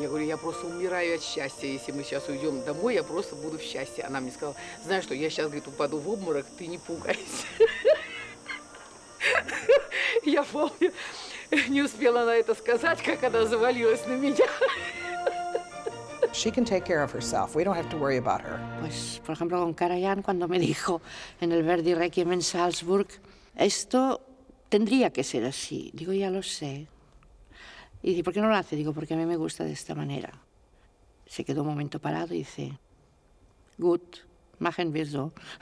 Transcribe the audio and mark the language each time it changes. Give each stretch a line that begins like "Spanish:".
Russian: Я говорю, я просто умираю от счастья. Если мы сейчас уйдем домой, я просто буду в счастье. Она мне сказала: знаешь что, я сейчас, говорит, упаду в обморок, ты не пугайся. Я помню, не успела она это сказать, как она завалилась на меня.
English: She can take care of herself. We don't have to worry about her.
Spanish: Pues, por ejemplo, con Karajan, cuando me dijo en el Verdi Requiem en Salzburg, esto tendría que ser así. Digo, ya lo sé. Y dice, ¿por qué no lo hace? Digo, porque a mí me gusta de esta manera. Se quedó un momento parado y dice,
German: gut, machen wir so.